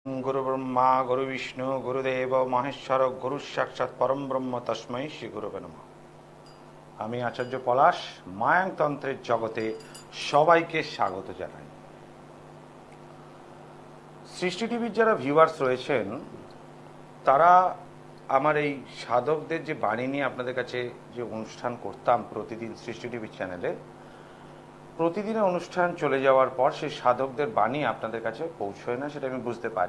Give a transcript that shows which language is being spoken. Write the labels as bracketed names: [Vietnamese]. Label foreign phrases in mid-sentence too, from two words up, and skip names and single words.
[Sanskrit] गुरु ब्रह्मा गुरु विष्णु गुरुदेव महेश्वर गुरु साक्षाৎ परम ब्रह्म तस्मै श्री गुरुवे नमः। [Bangla] আমি আচার্য পলাশ মায়াংতন্ত্রের জগতে সবাইকে স্বাগত জানাই। সৃষ্টি টিভির যারা ভিউয়ার্স রয়েছেন তারা আমার এই সাধকদের যে বাণী নিয়ে আপনাদের কাছে যে অনুষ্ঠান করতাম প্রতিদিন সৃষ্টি টিভির চ্যানেলে, প্রতিদিনের অনুষ্ঠান চলে যাওয়ার পর সেই সাধকদের বাণী আপনাদের কাছে পৌঁছয় না, সেটা আমি বুঝতে পারি।